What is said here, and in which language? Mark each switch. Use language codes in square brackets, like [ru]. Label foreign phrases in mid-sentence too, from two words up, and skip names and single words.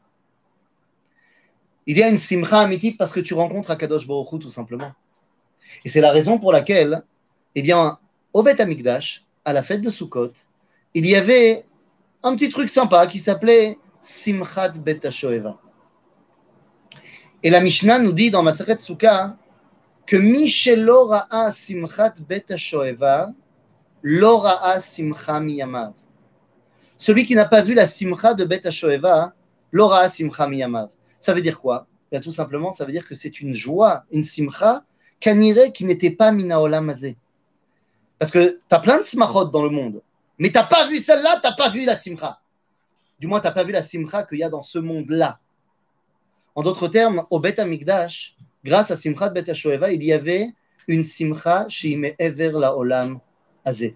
[fr] Il y a une [he] שמחה אמיתית [fr] parce que tu rencontres [he] הקדוש ברוך הוא [fr] tout simplement. Et c'est la raison pour laquelle, eh bien, au [he] בית המקדש, [fr] à la fête de Sukkot, il y avait un petit truc sympa qui s'appelait Simchat Bet HaShoeva. Et la Mishnah nous dit dans Masechet Sukkah que [he] מי שלא ראה שמחת בית השואבה לא ראה שמחה מימיו. [fr] Celui qui n'a pas vu la Simcha de Bet HaShoeva, [he] לא ראה שמחה מימיו. [fr] Ça veut dire quoi? Bien, tout simplement, ça veut dire que c'est une joie, une Simcha, kaniré qui n'était pas [he] מן העולם הזה. [fr] Parce que tu as plein de simachot dans le monde, mais tu n'as pas vu celle-là, tu n'as pas vu la simcha. Du moins, tu n'as pas vu la simcha qu'il y a dans ce monde-là. En d'autres termes, au [he] בית המקדש, [fr] grâce à Simchat Bet HaShoeva, il y avait une simcha chez [he] מעבר לעולם הזה.